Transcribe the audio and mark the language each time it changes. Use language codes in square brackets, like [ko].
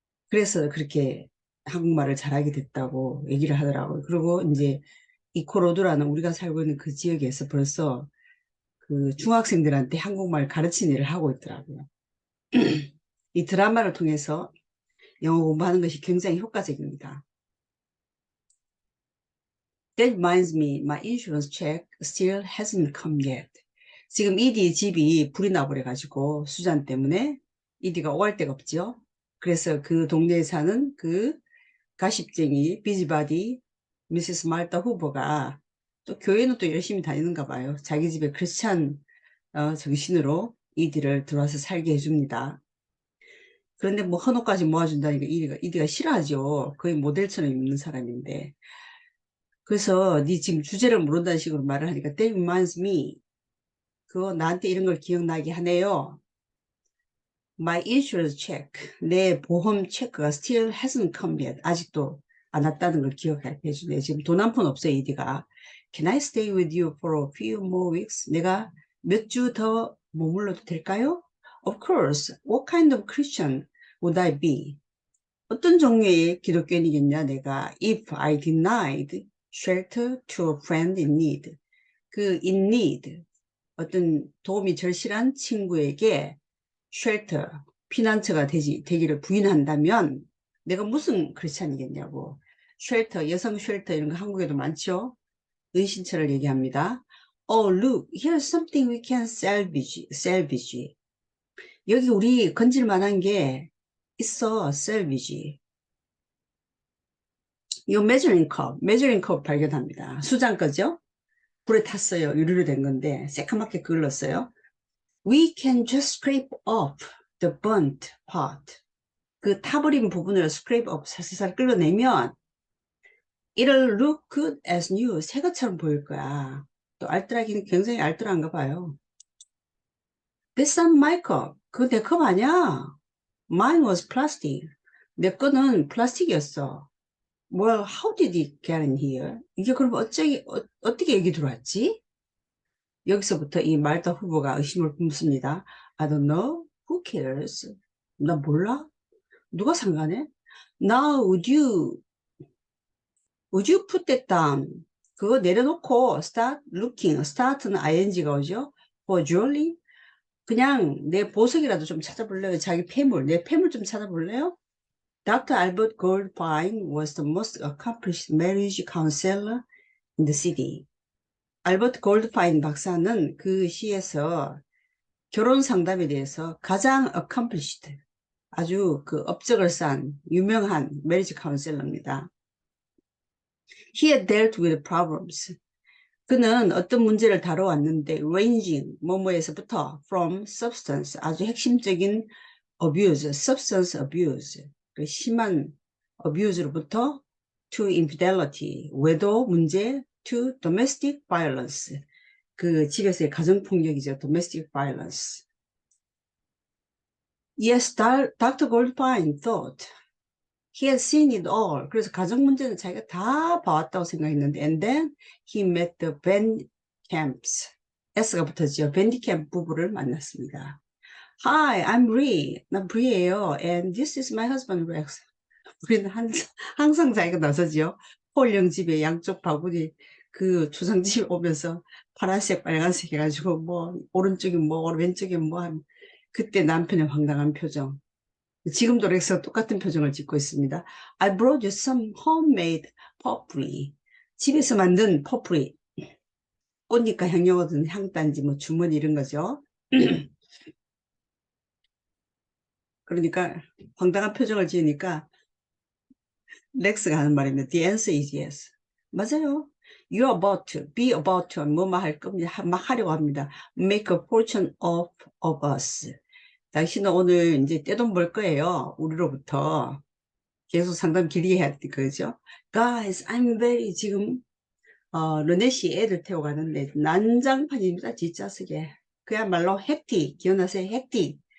[ko] 그래서 그렇게 한국말을 잘하게 됐다고 얘기를 하더라고요. 그리고 이제 이코로드라는 우리가 살고 있는 그 지역에서 벌써 그 중학생들한테 한국말 가르치는 일을 하고 있더라고요. 이 드라마를 통해서 영어 공부하는 것이 굉장히 효과적입니다. [en] That reminds me, my insurance check still hasn't come yet. [ko] 지금 이디 집이 불이 나버려가지고 수잔 때문에 이디가 오갈 데가 없죠. 그래서 그 동네에 사는 그 가십쟁이 비지바디 미시스 말타 후보가 또 교회는 또 열심히 다니는가 봐요. 자기 집에 크리스찬 정신으로 이디를 들어와서 살게 해줍니다. 그런데 뭐 헌옷까지 모아준다니까 이디가 싫어하죠. 거의 모델처럼 입는 사람인데. 그래서 네 지금 주제를 모른다는 식으로 말을 하니까 [en] That reminds me. [ko] 그거 나한테 이런 걸 기억나게 하네요. [en] My insurance check. [ko] 내 보험 체크가 [en] still hasn't come yet. [ko] 아직도 안 왔다는 걸 기억해 주네. 지금 돈 한 푼 없어요, 이디가. [en] Can I stay with you for a few more weeks? [ko] 내가 몇 주 더 머물러도 될까요? [en] Of course. What kind of Christian would I be? [ko] 어떤 종류의 기독교인이겠냐, 내가. [en] If I denied shelter to a friend in need. [ko] 그 [en] in need, [ko] 어떤 도움이 절실한 친구에게 shelter, 피난처가 되기를 부인한다면 내가 무슨 크리스찬이겠냐고. shelter, 여성 shelter 이런 거 한국에도 많죠. 은신처를 얘기합니다. [en] Oh, look, here's something we can salvage. [ko] 여기 우리 건질 만한 게 있어, salvage. 이거 measuring cup 발견합니다. 수장 거죠? 불에 탔어요. 유리로 된 건데 새카맣게 그을렀어요. [en] We can just scrape off the burnt part. [ko] 그 타버린 부분을 [en] scrape off, [ko] 살살 끌어내면 [en] it'll look good as new. [ko] 새 것처럼 보일 거야. 또 알뜰하기는 굉장히 알뜰한가 봐요. [en] That's not my cup. [ko] 그거 내 컵 아니야. [en] Mine was plastic. [ko] 내 거는 플라스틱이었어. [en] Well, how did it get in here? [ko] 이게 그럼 어떻게 여기 들어왔지? 여기서부터 이 말타 후보가 의심을 품습니다. [en] I don't know. Who cares? [ko] 나 몰라? 누가 상관해? [en] Now would you put that down? [ko] 그거 내려놓고 [en] start looking. [ko] start는 ing가 오죠? [en] For jewelry? [ko] 그냥 내 보석이라도 좀 찾아볼래요? 자기 폐물, 내 폐물 좀 찾아볼래요? [en] Dr. Albert Goldfine was the most accomplished marriage counselor in the city. [ko] 알버트 골드파인 박사는 그 시에서 결혼 상담에 대해서 가장 accomplished, 아주 그 업적을 쌓은 유명한 메리지 카운셀러입니다. [en] He had dealt with problems. [ko] 그는 어떤 문제를 다뤄왔는데 ranging, 뭐뭐에서부터 [en] from substance, [ko] 아주 핵심적인 abuse, [en] substance abuse, [ko] 그 심한 abuse로부터 [en] to infidelity, [ko] 외도 문제, [en] to domestic violence, [ko] 그 집에서의 가정폭력이죠. [en] domestic violence. Yes, Dr. Goldfine thought he had seen it all. [ko] 그래서 가정 문제는 자기가 다 봐왔다고 생각했는데 [en] and then he met the Van Camps. [ko] S가 붙었죠. 밴디 캠프 부부를 만났습니다. [en] Hi, I'm Bree. [ko] 난 브리예요. [en] And this is my husband, Rex. [ko] 우리는 항상 자기가 나서죠. 폴령 집에 양쪽 바구니 그 초상집에 오면서 파란색, 빨간색 해가지고 뭐 오른쪽이 뭐 왼쪽이 뭐 한 그때 남편의 황당한 표정. 지금도 렉스가 똑같은 표정을 짓고 있습니다. [en] I brought you some homemade potpourri. [ko] 집에서 만든 potpourri. 꽃잎과 향료 얻은 향단지, 뭐 주머니 이런 거죠. 그러니까 황당한 표정을 지으니까 렉스가 하는 말입니다. [en] The answer is yes. [ko] 맞아요. [en] You're about to, be about to, [ko] 뭐뭐 할 겁니다. 막 하려고 합니다. [en] Make a fortune of us. [ko] 당신은 오늘 이제 떼돈 벌 거예요. 우리로부터. 계속 상담 길게 해야 될 거죠. [en] Guys, I'm very, [ko] 지금, 르네시 애들 태워가는데 난장판입니다. 뒷좌석에. 그야말로 핵틱, 기억나세요? 핵틱.